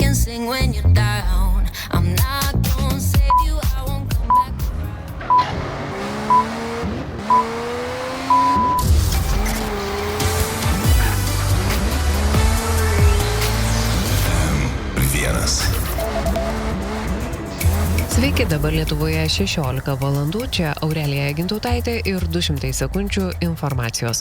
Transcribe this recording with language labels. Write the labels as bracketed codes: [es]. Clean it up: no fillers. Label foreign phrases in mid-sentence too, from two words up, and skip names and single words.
[en] and sing when you're down. I'm not gonna save you, I won't come back. [lt] Vienas. Sveiki, dabar Lietuvoje 16 valandų, čia Aurelija Gintautaitė ir 200 sekundžių informacijos.